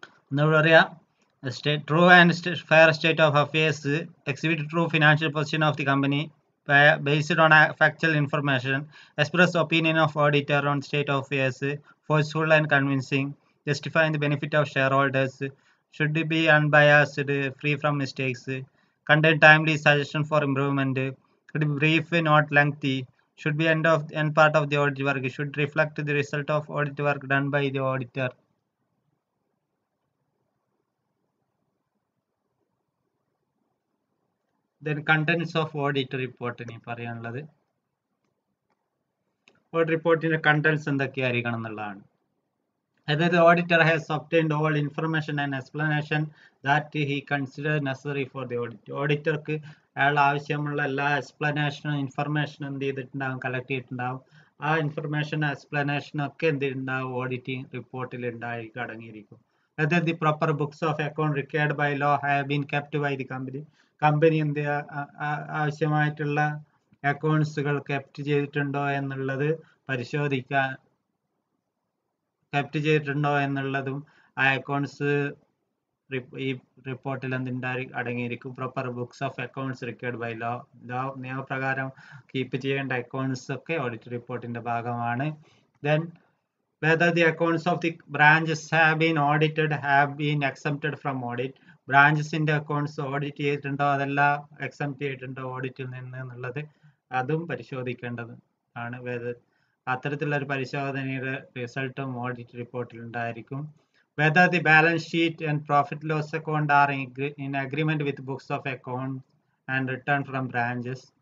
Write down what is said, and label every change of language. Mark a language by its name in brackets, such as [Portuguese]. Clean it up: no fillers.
[Malayalam] എന്താ പറയാ, [English] True and fair state of affairs, exhibit true financial position of the company based on factual information, express opinion of auditor on state of affairs, forceful and convincing, justifying the benefit of shareholders, should be unbiased, free from mistakes, contain timely suggestion for improvement, should be brief, not lengthy, should be end part of the audit work, should reflect the result of audit work done by the auditor. Then contents of audit report [Malayalam] ഇനി പറയാനുള്ളത്. Audit റിപ്പോർട്ടിന്റെ contents എന്തൊക്കെയായിരിക്കണം എന്നുള്ളതാണ്. അതായത് [English] Auditor has obtained all information and explanation that he considered necessary for the audit. [Malayalam] ഓഡിറ്റർക്ക് അയാൾ ആവശ്യമുള്ള എല്ലാ എക്സ്പ്ലനേഷനും ഇൻഫർമേഷനും എന്ത് ചെയ്തിട്ടുണ്ടാവും, കളക്ട് ചെയ്തിട്ടുണ്ടാവും. ആ ഇൻഫർമേഷൻ എക്സ്പ്ലനേഷനും ഒക്കെ എന്ത് ചെയ്തിട്ടുണ്ടാവും, ഓഡിറ്റിംഗ് റിപ്പോർട്ടിൽ ഉണ്ടായിരിക്കും, അടങ്ങിയിരിക്കും. [English] Whether the proper books of account required by law have been kept by the company. [Malayalam] Company എന്ത് ആവശ്യമായിട്ടുള്ള അക്കൗണ്ട്സുകൾ കെപ്റ്റ് ചെയ്തിട്ടുണ്ടോ എന്നുള്ളത് പരിശോധിക്കാൻ, കെപ്റ്റ് ചെയ്തിട്ടുണ്ടോ എന്നുള്ളതും ആ അക്കൗണ്ട്സ് ഈ റിപ്പോർട്ടിൽ അടങ്ങിയിരിക്കും. [English] proper books of accounts required by law, [Malayalam] നിയമപ്രകാരം കീപ്പ് ചെയ്യേണ്ട അക്കൗണ്ട്സ് ഒക്കെ ഓഡിറ്റ് റിപ്പോർട്ടിന്റെ ഭാഗമാണ്. [English] Then whether the accounts of the branches have been audited have been exempted from audit. [Malayalam] ബ്രാഞ്ചസിന്റെ accounts audit ചെയ്തിട്ടുണ്ടോ, അതെല്ലാം എക്സംപ്റ്റ് ചെയ്തിട്ടുണ്ടോ ഓഡിറ്റിൽ നിന്ന് എന്നുള്ളത് അതും പരിശോധിക്കേണ്ടത് ആണ്. അത്തരത്തിലുള്ള ഒരു പരിശോധനയുടെ റിസൾട്ടും ഓഡിറ്റ് റിപ്പോർട്ടിൽ ഉണ്ടായിരിക്കും. [English] Whether the balance sheet and profit loss account are in agreement with books of account and return from branches.